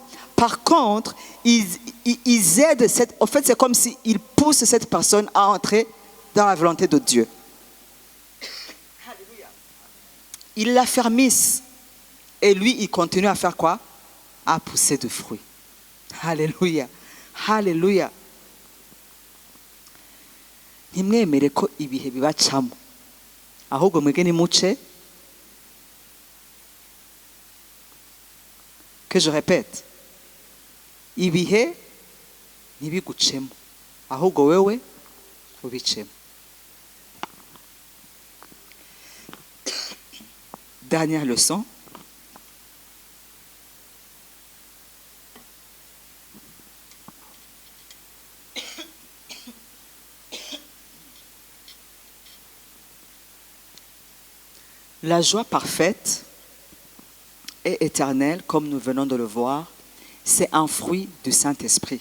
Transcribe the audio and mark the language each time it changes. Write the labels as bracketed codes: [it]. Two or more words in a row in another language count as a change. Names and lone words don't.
[fr] Par contre, ils aident en fait, c'est comme s'ils poussent cette personne à entrer dans la volonté de Dieu. Alléluia. Ils l'affermissent. Et lui, il continue à faire quoi? À pousser de fruits. Alléluia. Alléluia. [rn] Nimwemere ko ibihe bibacamo. Ahubwo mwege nimuce. [fr] Que je répète. [rn] Ibihe ntibigucemo. ahubwo wewe ubicemo. [fr] Dernière leçon. La joie parfaite et éternelle, comme nous venons de le voir, c'est un fruit du Saint-Esprit.